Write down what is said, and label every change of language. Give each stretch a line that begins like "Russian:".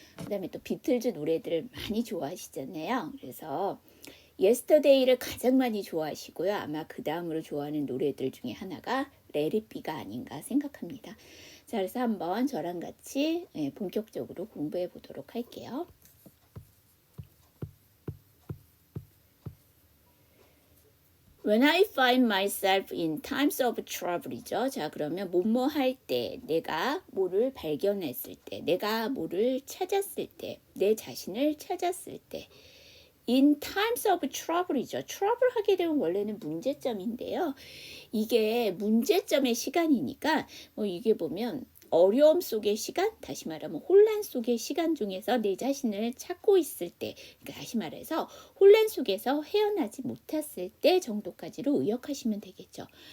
Korean: 그다음에 또 비틀즈 노래들을 많이 좋아하시잖아요. 그래서 예스터데이를 가장 많이 좋아하시고요. 아마 그 다음으로 좋아하는 노래들 중에 하나가 Let It Be가 아닌가 생각합니다. 자, 그래서 한번 저랑 같이 본격적으로 공부해 보도록 할게요.
English: When I find myself in times of trouble이죠.
Korean: 자, 그러면 뭐뭐 할 때, 내가 뭐를 발견했을 때, 내가 뭐를 찾았을 때, 내 자신을 찾았을 때,
English: in times of trouble
Korean: 이죠. trouble 하게 되면 원래는 문제점인데요. 이게 문제점의 시간이니까 이게 보면 어려움 속의 시간, 다시 말하면 혼란 속의 시간 중에서 내 자신을 찾고 있을 때, 그러니까 다시 말해서 혼란 속에서 헤어나지 못했을 때 정도까지로 의역하시면 되겠죠.